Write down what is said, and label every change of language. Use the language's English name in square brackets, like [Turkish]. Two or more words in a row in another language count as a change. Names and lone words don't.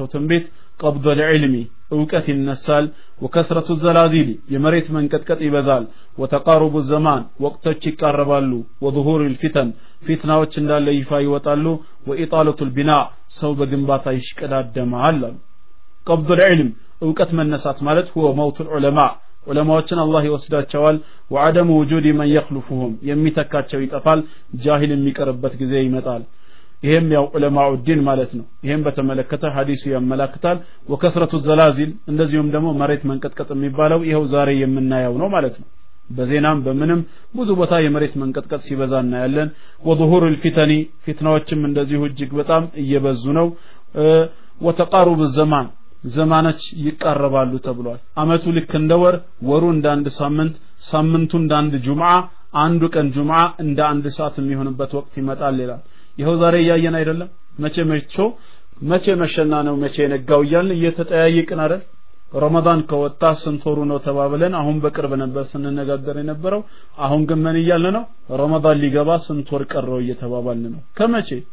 [Amharic] ትንቢት [Arabic] قبض العلم [Amharic] ዕውቀት ይነሳል [Arabic] وكثرة الزلازل [Amharic] የመሬት መንቀጥቀጥ ይበዛል [Arabic] وتقارب الزمان [Amharic] ወቅቶች ይቃረባሉ [Arabic] وظهور الفتن [Amharic] ፊትናዎች እንዳለ ይፋ ይወጣሉ وإطالة البناء ሰው በግንባታ ይሽቀዳደማል [Arabic] قبض العلم [Amharic] ዕውቀት መነሳት ማለት [Arabic] هو موت العلماء [Amharic] ዑለማዎችን አላህ ይወስዳቸዋል وعدم [Arabic] وجود من يخلفهم [Amharic] የሚተካቸው ይጠፋል ጃሂል የሚቀርበት ጊዜ ይመጣል ይሄም ያው [Arabic] علماء الدين [Amharic] ማለት ነው ይሄም በተመለከተ ሐዲሱ ያመላክታል [Arabic] وكثرة الزلازل [Amharic] እንደዚሁም ደግሞ መሬት መንቀጥቀጥ የሚባለው ይሄው ዛሬ የምናየው ነው ማለት ነው በዜናም በምንም ብዙ ቦታ የመሬት መንቀጥቀጥ ሲበዛ እናያለን [Arabic] وظهور الفتن [Amharic] ፊትናዎችም እንደዚሁ እጅግ በጣም እየበዙ ነው [Arabic] وتقارب الزمان [Amharic] ዘማናች ይቃረባሉ ተብሏል አመቱ ልክ እንደወር ወሩ እንደ አንድ ሳምንት ሳምንቱ እንደ አንድ ጁምዓ አንዱ ቀን ጁምዓ እንደ አንድ ሰዓት የሚሆንበት ወቅት ይመጣል ይላል ይሄው ዛሬ ያየን አይደለም መቼ መሸና ነው መቼ ነጋው ይያልን እየተጠያየቅን አይደል ረመዳን ከወጣ ስንት ወሩ ነው ተባብለን አሁን በቅርብ ነበር ስንነጋገር የነበረው አሁን ግን ምን ይያለ ነው ረመዳን ሊገባ ስንት ወር ቀረው እየተባባልን ነው ከመቼ